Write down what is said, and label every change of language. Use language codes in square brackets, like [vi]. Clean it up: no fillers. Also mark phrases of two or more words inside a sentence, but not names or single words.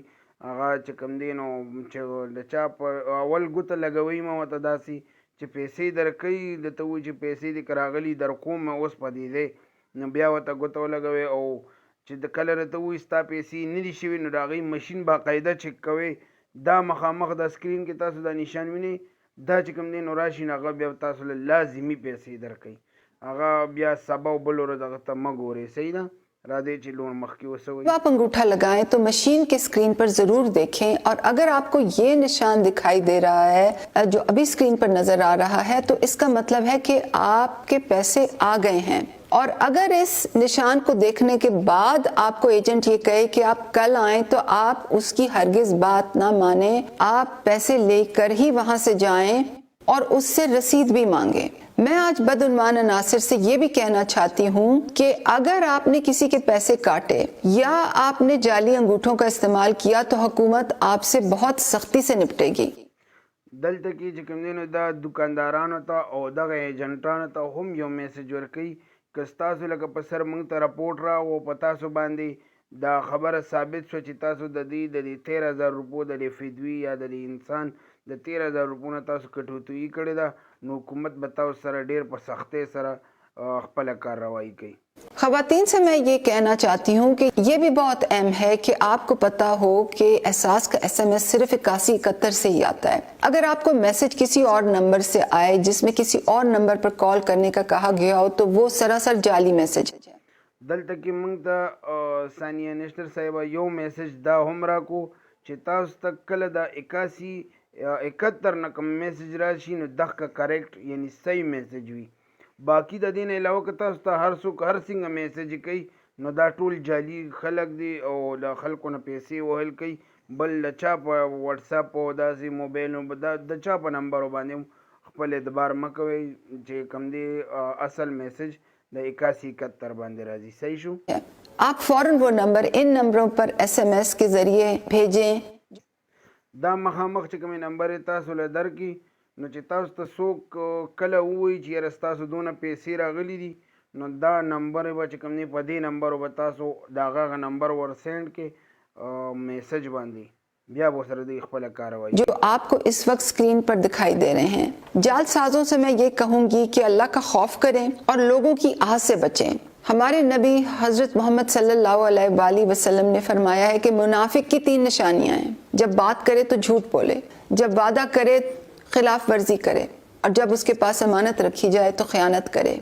[ps] هغه چې کوم دی نو چې د چا په اول ګوته لګوئ مه ورته داسې چې پیسې درکوي درته وایي چې پیسې دې که راغلي در کوم اوس په دې دی نو بیا ورته ګوته ولګوئ او چې د کله راته وایي ستا پیسې نه دي شوي نو د هغې مشین باقاعده چک کوئ. دا مخامخ د سکرین کې تاسو دا نشان وینئ دا چې کوم دی نو راشي نو هغه بیا تاسو له لازمي پیسې درکوي. هغه بیا سبا او بل ورځ هغه ته مه ګورئ. صحیح ده. [ur] جب آپ انگوٹھا لگائیں تو مشین کے سکرین پر ضرور دیکھیں اور اگر آپ کو یہ نشان دکھائی دے رہا ہے جو ابھی سکرین پر نظر آ رہا ہے تو اس کا مطلب ہے کہ آپ کے پیسے آ گئے ہیں. اور اگر اس نشان کو دیکھنے کے بعد آپ کو ایجنٹ یہ کہے کہ آپ کل آئیں تو آپ اس کی ہرگز بات نہ مانیں. آپ پیسے لے کر ہی وہاں سے جائیں اور اس سے رسید بھی مانگیں. میں آج بدعنوان عناصر سے یہ بھی کہنا چاہتی ہوں کہ اگر آپ نے کسی کے پیسے کاٹے یا آپ نے جعلی انگوٹھوں کا استعمال کیا تو حکومت آپ سے بہت سختی سے نمٹے گی. [ps] دلته کې چې کوم دی نو دا دکاندارانو ته او دغه ایجنټانو ته هم یو میسج ورکوي که ستاسو لکه په سر موږ ته راپورټ راغو په تاسو باندې دا خبره ثابت شوه چې تاسو د دې 13,000 روپو د دې فدوی یا د دې انسان د 13,000 روپو نه تاسو کټوتویي کړې ده نو حکومت به تاسو سره ډېر په سختۍ سره خپله کارروایي کوي. [ur] خواتین سے میں یہ کہنا چاہتی ہوں کہ یہ بھی بہت اہم ہے کہ آپ کو پتا ہو کہ احساس کا SMS صرف 8171 سے ہی آتا ہے. اگر آپ کو میسج کسی اور نمبر سے آئے جس میں کسی اور نمبر پر کال کرنے کا کہا گیا ہو تو وہ سراسر جعلی میسج ہے. [ps] دلته کې موږ ته ثانیه نشتر صاحبه یو میسج دا هم راکو چې تاسو ته کله دا 8171 نه کوم میسج راشي نو دغه کریکټ یعنی صحیح میسج وي. باقی د دې نه علاوه که تاسو ته هر څوک هر څنګه میسج کوي نو دا ټول جعلي خلک دي او د خلکو نه پیسې وهل کوي. بل د چا په وټساپ او داسې موبایل د چا په نمبرو باندې خپل اعتبار مه کوئ چې کوم دی اصل میسج د 8171 باندې راځي. صحیح شو. [ur] آپ فوراً وہ نمبر ان نمبروں پر SMS کے ذریعے بھیجیں. [ps] دا مخامخ چې کومې نمبر تاسو له درکړي نو چې تاسو ته څوک کله ووایي چې یاره ستاسو دونه پیسې راغلي دي نو دا نمبر به چې کوم دی په دې نمبرو به تاسو د هغه نمبر ور سینډ کې میسج باندې بیا به سره د خپل کاروایی [ur] جو آپ کو اس وقت سکرین پر دکھائی دے رہے ہیں۔ جعلسازوں سے میں یہ کہوں گی کہ اللہ کا خوف کریں اور لوگوں کی آہ سے بچیں. ہمارے نبی حضرت محمد [ar] صلى الله عليه وسلم [ur] نے فرمایا ہے کہ منافق کی 3 نشانیاں ہیں. جب بات کرے تو جھوٹ بولے، جب وعدہ کرے خلاف ورزی کرے، اور جب اس کے پاس امانت رکھی جائے تو خیانت کرے.